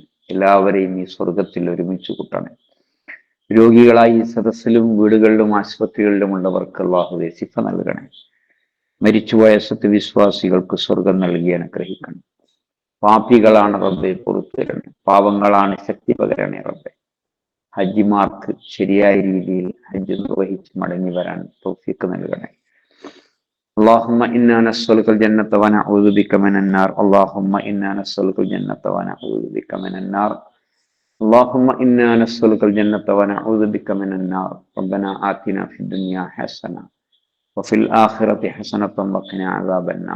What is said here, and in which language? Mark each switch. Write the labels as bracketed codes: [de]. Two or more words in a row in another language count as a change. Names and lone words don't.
[ml] എല്ലാവരെയും ഈ സ്വർഗത്തിൽ ഒരുമിച്ച് കൂട്ടണം. രോഗികളായി സദസ്സിലും വീടുകളിലും ആശുപത്രികളിലും ഉള്ളവർക്ക് അള്ളാഹുവെ ശിഫ നൽകണേ. മരിച്ചുപോയ സത്യവിശ്വാസികൾക്ക് സ്വർഗം നൽകി അനുഗ്രഹിക്കണം. പാപികളാണ് റബ്ബെ, പുറത്തു തരണേ. പാവങ്ങളാണ്, ശക്തി പകരണേ റബ്ബെ. ഹജ്ജിമാർക്ക് ശരിയായ രീതിയിൽ ഹജ്ജ് നിർവഹിച്ച് മടങ്ങി വരാൻ തൗഫീഖ് നൽകണേ. [ar] اللهم إنا نسألك الجنة ونعوذ بك من النار. اللهم إنا نسألك الجنة ونعوذ بك من النار. اللهم إنا نسألك الجنة ونعوذ بك من النار. ربنا آتنا في الدنيا حسنة وفي الآخرة حسنة وقنا عذاب النار.